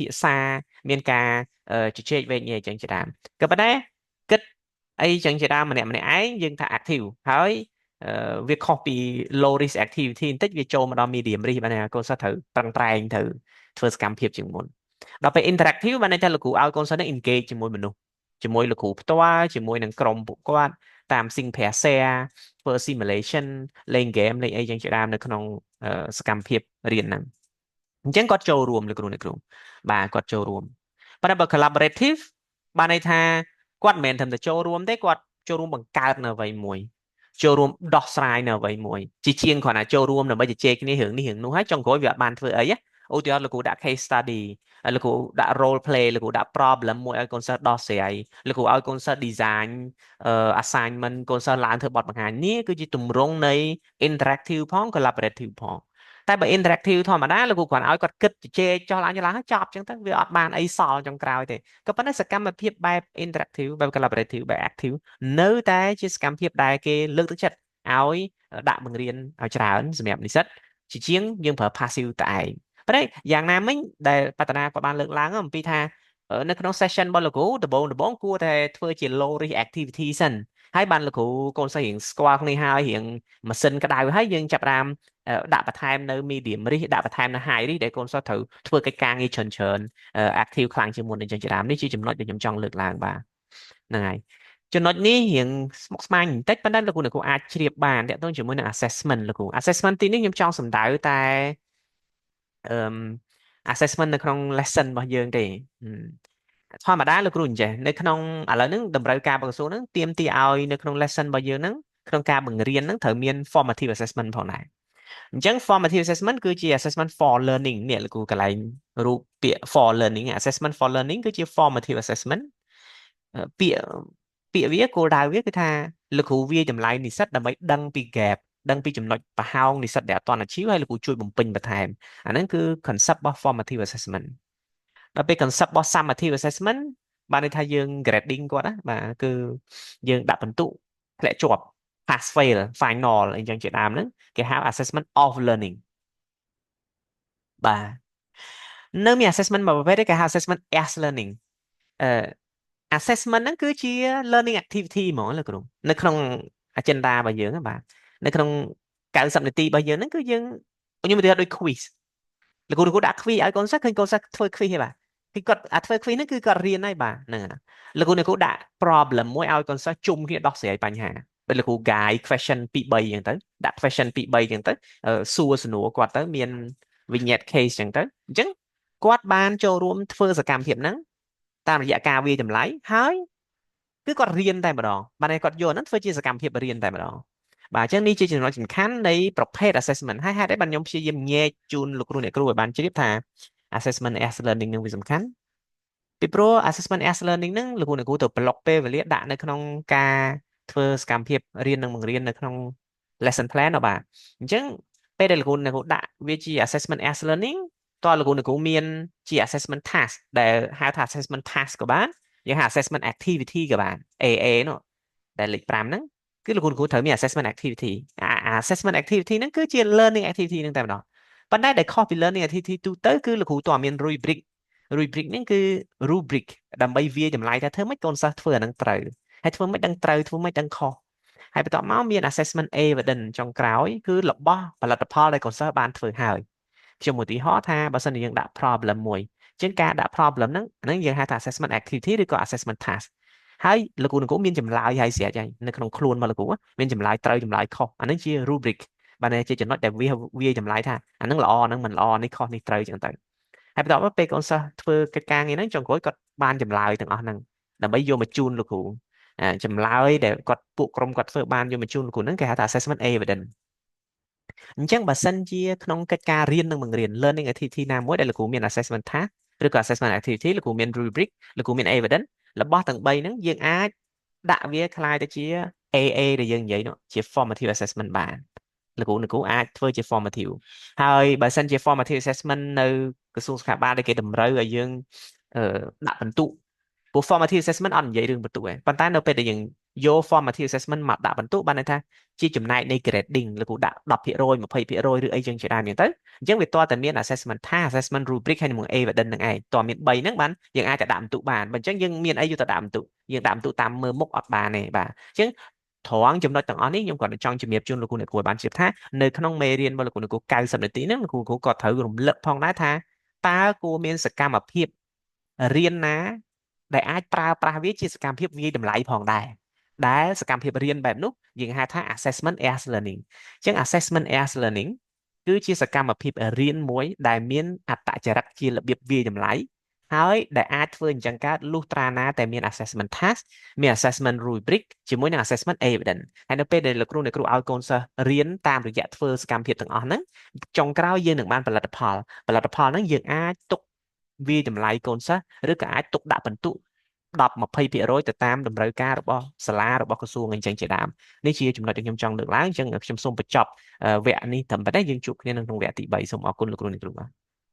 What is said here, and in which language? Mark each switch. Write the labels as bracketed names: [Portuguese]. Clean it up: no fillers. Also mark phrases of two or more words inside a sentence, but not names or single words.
[Khmer] ក្សាមានការជជែកវែកញែកចឹងជាដើមក៏ប៉ុន្តែគិតអីចឹងជាដើមម្នាក់ឯងយើងថា active ហើយ វាខុសពី [English] low risk activity [Khmer] បន្តិចវាចូលមកដល់ [English] medium risk [Khmer] បានថាកូនសិស្សត្រូវប្រឹងប្រែងត្រូវធ្វើសកម្មភាពជាងមុនដល់ពេល interactive បានន័យថាលោកគ្រូឲ្យកូនសិស្សនឹង engage ជាមួយមនុស្សជាមួយលោកគ្រូផ្ទាល់ជាមួយនឹងក្រុមពួកគាត់តាម [English] sync pair share [Khmer] ធ្វើ simulation លេង game លេងអីចឹងជាដើមនៅក្នុងសកម្មភាពរៀនហ្នឹងអញ្ចឹងគាត់ចូលរួមលោកគ្រូអ្នកគ្រូបាទគាត់ ចូលរួមប៉ុន្តែបើ collaborative បានន័យថាគាត់មិនមែនត្រឹមតែចូលរួមទេគាត់ចូលរួមបង្កើតនៅអ្វីមួយចូលរួមដោះស្រាយនៅអ្វីមួយជាជាងគ្រាន់តែចូលរួមដើម្បីជជែកគ្នារឿងនេះរឿងនោះហើយចុងក្រោយវាអត់បានធ្វើអីឧទាហរណ៍លោកគ្រូដាក់ [English] case study [Khmer] ហើយលោកគ្រូដាក់ [English] role play [Khmer] លោកគ្រូដាក់ problem មួយឲ្យកូនសិស្សដោះស្រាយលោកគ្រូឲ្យកូនសិស្ស [English] design assignment [Khmer] កូនសិស្សឡើងធ្វើបទបង្ហាញនេះគឺជាទម្រង់នៃ interactive ផង collaborative ផងតែបើ interactive ធម្មតាលោកគ្រូគ្រាន់ឲ្យគាត់គិតជជែក ចោះឡើងចុះឡើងហើយចប់អញ្ចឹងទៅវាអត់បានអីសល់ចុងក្រោយទេក៏ប៉ុន្តែសកម្មភាពបែប interactive បែប collaborative បែប active នៅតែជាសកម្មភាពដែលគេលើកទឹកចិត្តឲ្យដាក់បង្រៀនឲ្យច្រើនសម្រាប់និស្សិតជាជាងយើងប្រើ passive តែឯងប៉ុន្តែយ៉ាងណាមិញដែលបតនាក៏បានលើកឡើងអំពីថានៅក្នុង session របស់លោកគ្រូដំបូងគួរតែ ធ្វើជា [English] low risk activity [Khmer] សិនហើយបានលោកគ្រូកូនសិស្សរៀងស្គាល់គ្នាហើយរៀងម៉ាស៊ីនក្តៅហើយយើងចាប់ផ្ដើមដាក់បន្ថែមនៅ [English] medium risk [Khmer] ដាក់បន្ថែមនៅ [English] high risk [Khmer] ដែលកូនសិស្សត្រូវធ្វើកិច្ចការងារច្រើនactive ខ្លាំងជាងមុនអញ្ចឹងជាដើមនេះជាចំណុចដែលខ្ញុំចង់លើកឡើង បាទហ្នឹងហើយចំណុចនេះរៀងស្មុគស្មាញបន្តិចប៉ុន្តែលោកគ្រូអាចជ្រាបបានទាក់ទងជាមួយនឹង assessment លោកគ្រូ assessment ទីនេះខ្ញុំចង់សំដៅតែអឺ assessment នៅក្នុង lesson របស់យើងទេធម្មតាលោកគ្រូអញ្ចេះ នៅក្នុងឥឡូវហ្នឹងតម្រូវការរបស់ក្រសួងហ្នឹងទាមទារឲ្យនៅក្នុង lesson របស់យើងហ្នឹងក្នុងការបង្រៀនហ្នឹងត្រូវមាន [English] formative assessment [Khmer] ផងដែរ អញ្ចឹង [English] formative assessment [Khmer] គឺជា [English] assessment for learning [Khmer] នេះលោកគ្រូកន្លែងរូបពាក្យ [English] for learning assessment for learning [Khmer] គឺជា formative assessment ពាក្យវាគោលដៅវាគឺថាលោកគ្រូវាយតម្លៃនិស្សិតដើម្បីដឹងពី gap ដឹងពីចំណុចប្រហោងនិស្សិតដែលអត់ទាន់ achieve ហើយលោកគ្រូជួយបំពេញបន្ថែមអាហ្នឹងគឺ concept របស់ [English] formative assessment [Khmer] ដល់ពេល concept របស់ [English] summative assessment [Khmer] បានន័យថាយើង grading គាត់ណាបាទគឺយើងដាក់ពិន្ទុធ្លាក់ជាប់ [English] pass fail final [Khmer] អីចឹងជាដើមហ្នឹងគេហៅ [English] assessment of learning [Khmer] បាទនៅមាន assessment មួយប្រភេទគេហៅ [English] assessment as learning [Khmer] អឺ assessment ហ្នឹងគឺជា [English] learning activity [Khmer] ហ្មងលោកគ្រូនៅក្នុង agenda របស់យើងណាបាទនៅក្នុង90នាទីរបស់យើងហ្នឹងគឺយើងខ្ញុំនិយាយដូច quiz លោកគ្រូដាក់ quiz ឲ្យកូនសិស្សឃើញកូនសិស្សធ្វើ quiz ទេបាទគឺគាត់ធ្វើ quiz ហ្នឹងគឺគាត់រៀនហើយបាទហ្នឹង លោកគ្រូដាក់ problem មួយឲ្យកូនសិស្សជុំគ្នាដោះស្រាយបញ្ហាពេលលោកគ្រូ [English] guide question 2 3 [Khmer] អញ្ចឹងទៅដាក់ [English] question 2 3 [Khmer] អញ្ចឹងទៅសួរសំណួរគាត់ទៅមាន [English] vignette case [Khmer] អញ្ចឹងទៅអញ្ចឹងគាត់បានចូលរួមធ្វើសកម្មភាពហ្នឹងតាមរយៈការវាយតម្លៃហើយគឺគាត់រៀនតែម្ដង បានតែគាត់យកហ្នឹងធ្វើជាសកម្មភាពរៀនតែម្ដងបាទអញ្ចឹងនេះជាចំណុចសំខាន់នៃប្រភេទ assessment ហើយហេតុអីបានខ្ញុំព្យាយាមញែកជូនលោកគ្រូអ្នកគ្រូឲ្យ បានជ្រាបថា [English] assessment as learning [Khmer] នឹងវាសំខាន់ពីព្រោះ [English] assessment as learning [Khmer] ហ្នឹងលោកគ្រូអ្នកគ្រូទៅប្លុកពេលវេលាដាក់នៅក្នុងការធ្វើស កម្មភាពរៀននិងបង្រៀននៅក្នុង [English] lesson plan [Khmer] đóបាទអញ្ចឹងពេលដែលលោកគ្រូអ្នកគ្រូដាក់វាជា [English] assessment as learning [Khmer] តើលោកគ្រូអ្នកគ្រូមានជា [English] assessment task [Khmer] ដែលហៅថា [English] assessment task [Khmer] ក៏បានយើងហៅ [English] assessment activity [Khmer] ក៏បាន AA នោះដែលលេខ5ហ្នឹងគឺលោកគ្រូអ្នកគ្រូត្រូវមាន [English] assessment activity assessment activity [Khmer] ហ្នឹងគឺជា [English] learning activity [Khmer] ហ្នឹងតែម្ដងប៉ុន្តែដែលខុសពី [English] learning activity [Khmer] ទូទៅគឺលោកគ្រូតើមាន rubric ហ្នឹងគឺ rubric ដើម្បីវាយតម្លៃថាធ្វើម៉េចកូនសិស្សធ្វើអាហ្នឹងត្រូវហើយធ្វើម៉េចដឹងត្រូវធ្វើម៉េចដឹងខុសហើយបន្ទាប់មកមាន [English] assessment evidence [Khmer] ចុងក្រោ យគឺរបស់ផលិតផលដែលកូនសិស្សបានធ្វើហើយខ្ញុំឧទាហរណ៍ថាបើសិនជាយើងដាក់ problem មួយអញ្ចឹងការដាក់ problem ហ្នឹងយើងហៅថា [English] assessment activity [Khmer] ឬក៏ [English] assessment task [Khmer] ហើយលោកគ្រូមានចម្លើយហើយស្រេចហើយនៅក្នុងខ្លួនរបស់លោកគ្រូមានចម្លើយត្រូវចម្លើយខុសអាហ្នឹងជា rubric បានជាចំណុចដែលវាចម្លើយថាអាហ្នឹងល្អអាហ្នឹងមិនល្អនេះខុសនេះត្រូវអញ្ចឹងទៅហើយបន្ទាប់មកពេលកូនសិស្សធ្វើកិច្ចការងារហ្នឹងចុងក្រោយ គាត់បានចម្លើយទាំងអស់ហ្នឹងដើម្បីយកមកជូនលោកគ្រូចម្លើយដែលគាត់ពួកក្រុមគាត់ធ្វើបានយកមកជូនលោកគ្រូហ្នឹងគេហៅថា [English] assessment evidence [Khmer] អញ្ចឹងបើសិនជាក្នុងកិច្ចការរៀននិងបង្រៀន [English] learning activity [Khmer] ណាមួយដែលលោកគ្រូមាន [English] assessment task [Khmer] ឬក៏ [English] assessment activity [Khmer] លោកគ្រូមាន rubric លោកគ្រូមាន evidence របស់ទាំង3ហ្នឹងយើងអាចដាក់វាคล้ายទៅជា AA ដែលយើងនិយាយនោះជា [English] formative assessment [Khmer] បានលោកគ្រូអាចធ្វើជា formative ហើយបើ សិនជា [English] formative assessment [Khmer] នៅក្រសួងសុខាភិបាលដែលគេតម្រូវឲ្យយើងដាក់បន្ទុកព្រោះ [English] formative assessment [Khmer] អត់និយាយរឿងបន្ទុកទេប៉ុន្តែនៅពេលដែលយើងយក [English] formative assessment [Khmer] មកដាក់បន្ទុកបានន័យថាជាចំណែកនៃ grading លោកគ្រូដាក់10% 20%ឬអីចឹងជាដើមចឹងទៅអញ្ចឹងវាតើតែមាន [English] assessment task assessment rubric [Khmer] ហើយនឹង evidence ហ្នឹងឯង តើមាន3ហ្នឹងបានយើងអាចទៅដាក់បន្ទុកបានបើអញ្ចឹងយើងមានអីយកទៅដាក់បន្ទុកយើងដាក់បន្ទុកតាមមើលមុខអត់បានទេបាទអញ្ចឹងត្រង់ចំណុចទាំងអស់នេះខ្ញុំគាត់ចង់ជំរាបជូនលោកគ្រូអ្នកគ្រូឲ្យបានជ្រាបថានៅក្នុងមេរៀនរបស់លោកគ្រូអ្នកគ្រូ90 នាទីហ្នឹងលោកគ្រូក៏ត្រូវរំលឹកផងដែរថាតើគួរមានសកម្មភាពរៀនណាដែលអាចប្រើប្រាស់វាជាសកម្មភាពវាយតម្លៃផងដែរដែលសកម្មភាព រៀនបែបនោះយើងហៅថា [English] assessment as learning [Khmer] អញ្ចឹង [English] assessment as learning [Khmer] គឺជាសកម្មភាពរៀនមួយដែលមានអត្តចរិតជារបៀ បវាយតម្លៃហើយដែលអាចធ្វើអញ្ចឹងកើតលុះត្រាណាតែមាន [English] assessment task [Khmer] មាន [English] assessment rubric [Khmer] ជាមួយនឹង [English] assessment evidence [Khmer] ហើយនៅពេលដែលលោកគ្រូឲ្យកូនសិស្សរៀនតាមរយៈធ្វើសកម្មភាពទាំងអស់ហ្នឹងចុងក្រោយយើងនឹងបានផលិតផលហ្នឹងយើងអាចទុកវាយតម្លៃកូនសិស្សឬក៏អាចទុកដាក់បន្ទុក10-20%ទៅតាមតម្រូវការរបស់សាលារបស់ក្រសួងអញ្ចឹងជាដើមនេះជាចំណុចដែលខ្ញុំចង់លើកឡើងអញ្ចឹងខ្ញុំសូមបញ្ចប់វគ្គនេះត្រឹមប៉ុណ្ណេះយើងជួបគ្នានៅក្នុងវគ្គទី3សូមអរគុណលោកគ្រូអ្នកគ្រូបាទ